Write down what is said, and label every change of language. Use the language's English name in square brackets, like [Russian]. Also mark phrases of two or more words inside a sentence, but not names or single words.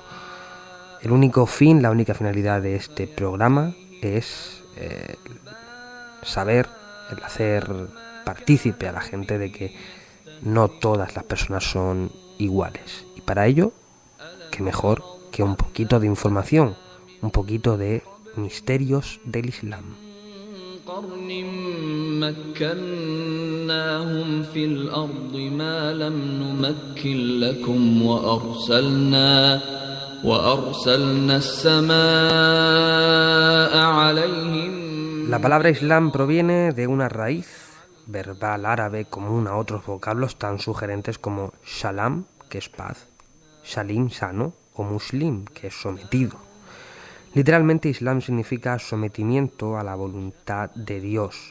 [Spanish] El único fin, la única finalidad de este programa es saber, el hacer partícipe a la gente de que no todas las personas son iguales. Y para ello, qué mejor que un poquito de información, un poquito de misterios del Islam. [Arabic] مكناهم في الأرض ما لم نمكن لكم وأرسلنا السماء عليهم. [Spanish] La palabra Islam proviene de una raíz verbal árabe común a otros vocablos tan sugerentes como Shalam, que es paz, Shalim, sano, o Muslim, que es sometido. Literalmente Islam significa sometimiento a la voluntad de Dios.